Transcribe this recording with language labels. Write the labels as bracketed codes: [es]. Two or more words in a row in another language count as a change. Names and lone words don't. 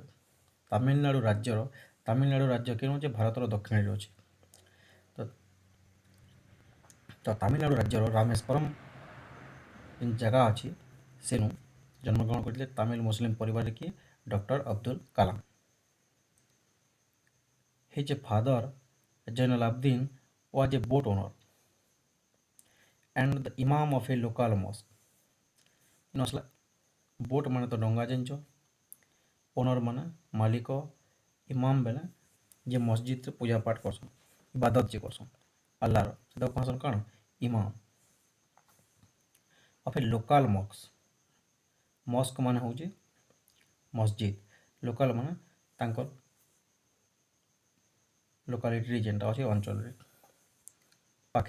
[or] ତାମିଲନାଡ଼ୁ ରାଜ୍ୟ କେଉଁ ଅଛି? ଭାରତର ଦକ୍ଷିଣରେ ଅଛି। ତ ତାମିଲନାଡ଼ୁ ରାଜ୍ୟର ରାମେଶ୍ୱରମ୍ ଯେନ୍ ଜାଗା ଅଛି ସେନୁ ଜନ୍ମଗ୍ରହଣ କରିଥିଲେ ତାମିଲ ମୁସଲିମ ପରିବାରରେ କିଏ? ଡକ୍ଟର ଅବ୍ଦୁଲ କାଲାମ। [en] His father, Zainal Abidin, was a boat owner and the imam of a local mosque. [or] ନସଲା ବୋଟ୍ ମାନେ ତ ଡଙ୍ଗା ଜାଣିଛ, ଓନର ମାନେ ମାଲିକ, ଇମାମ ବେଲେ ଯେ ମସଜିଦରେ ପୂଜା ପାଠ କରସନ୍, ଇବାଦତ ଯେ କରସନ୍ ଆଲ୍ଲାହର, ସେଟା କହସନ୍ କାଣା? [en] imam of a local mosque [or] ମାନେ ହଉଛି ମସଜିଦ, ଲୋକାଲ ମାନେ ତାଙ୍କର ଲୋକାଲିଟିରେ ଯେନ୍ଟା ଅଛି ଅଞ୍ଚଳରେ ପାଖେ।